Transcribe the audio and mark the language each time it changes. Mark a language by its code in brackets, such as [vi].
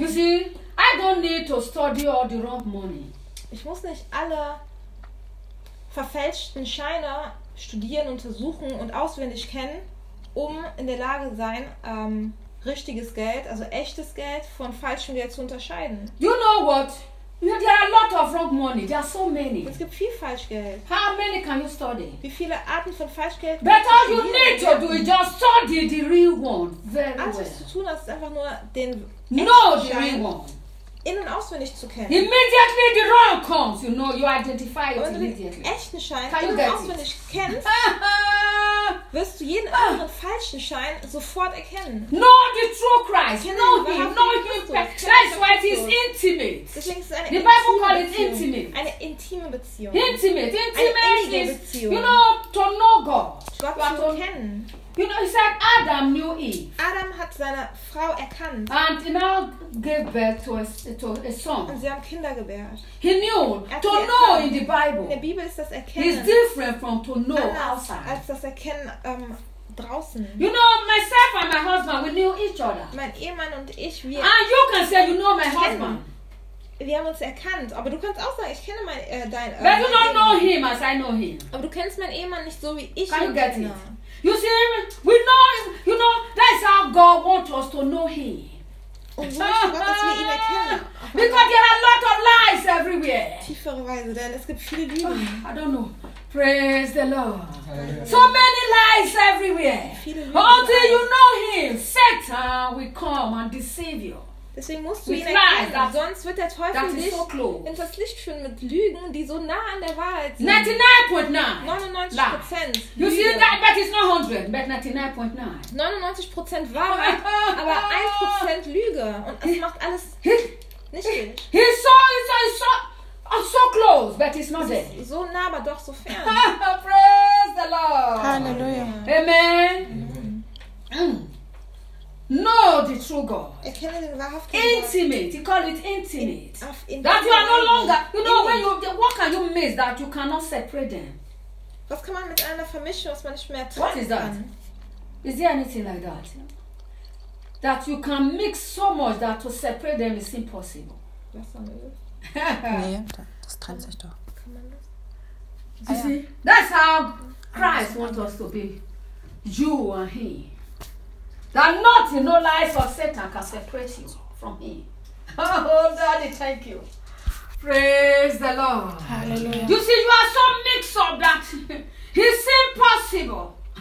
[en] You see, I don't need to study all the wrong money. [de] Ich muss nicht alle verfälschten Scheine studieren, untersuchen und auswendig kennen, um in der Lage sein, richtiges Geld, also echtes Geld, von falschem Geld zu unterscheiden. [en] You know what? There are a lot of wrong money. There are so many. [de] Es gibt viel Falschgeld. [en] How many can you study? [de] Wie viele Arten von Falschgeld? [en] But all you need to do is just study the real one. Very well. [de] Alles, was du tun hast, ist einfach nur den echten Schein in- und auswendig zu kennen. [en] Immediately the wrong comes, you know, you identify it immediately. [de] Wenn du den echten Schein in- und auswendig kennst, wirst du jeden anderen falschen Schein sofort erkennen. [en] Know the true Christ. Know him. Know him. That's why it is intimate. [de] Deswegen ist es eine intime Beziehung. [en] The Bible calls it intimate. [de] Eine intime Beziehung. [en] Intimate. Intimate [de] eine innige Beziehung. [en] You know, to know God. [de] Gott zu kennen. [en] You know, he said Adam knew Eve. [de] Adam hat seine Frau erkannt. [en] And now gave birth to a son. [de] Und sie haben Kinder gebärt. [en] He knew to know in the Bible. [de] In der Bibel ist das Erkennen. [en] It's different from to know outside. [de] Als das Erkennen draußen. [en] You know, myself and my husband, we knew each other. [de] Mein Ehemann und ich, wir. [en] And you can say you know my husband. [de] Wir haben uns erkannt, aber du kannst auch sagen, ich kenne deinen Ehemann. [en] But you don't know him as I know him. [de] Aber du kennst meinen Ehemann nicht so wie ich ihn kenne. [en] You see, we know, you know, that's how God wants us to know him. Because there are a lot of lies everywhere. [de] Tiefere Weise, denn es gibt viele Lügen. [en] I don't know. Praise the Lord. So many lies everywhere. Until you know him, Satan will come and deceive you. [de] Deswegen musst du ihn erkennen, sonst wird der Teufel dich in das Licht führen mit Lügen, die so nah an der Wahrheit sind. [en] 99.9%. You see that, but it's not 100, but 99.9. [de] 99% Wahrheit, aber 1% Lüge. Und es macht alles nicht richtig. [en] He's so close, but it's not there. [de] So nah, aber doch so fern. [en] Praise the Lord. [de] Halleluja. [en] Amen. Know the true God. [de] Erkenne den wahrhaften [en] intimate. You call it intimate. That you are no longer. You know when you. What can you miss that you cannot separate them? [de] Was kann man mit einer vermischen, was man nicht mehr trennen [en] kann? What is that? Is there anything like that? That you can mix so much that to separate them is impossible. [de] Nee, das trennt sich doch. [en] You see, that's how Christ wants us to be. You and he. That nothing, no lies of Satan can separate you from him. Oh, Daddy, thank you. Praise the Lord. Hallelujah. You see, you are so mixed up that it's impossible.